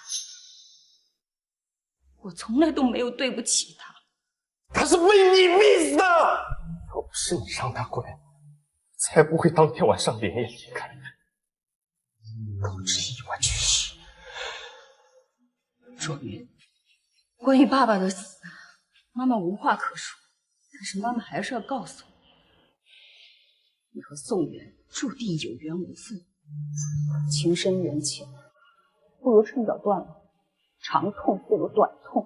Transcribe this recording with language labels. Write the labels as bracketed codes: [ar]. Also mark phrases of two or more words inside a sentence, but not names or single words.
[zh] 我从来都没有对不起他，他是被你逼死的。要不是你让他滚，才不会当天晚上连夜离開，导致意外去世。卓云，關於爸爸的死，媽媽無話可說，但是媽媽還是要告訴你，你和宋元注定有緣無分，情深緣淺，不如趁早斷了。長痛不如短痛，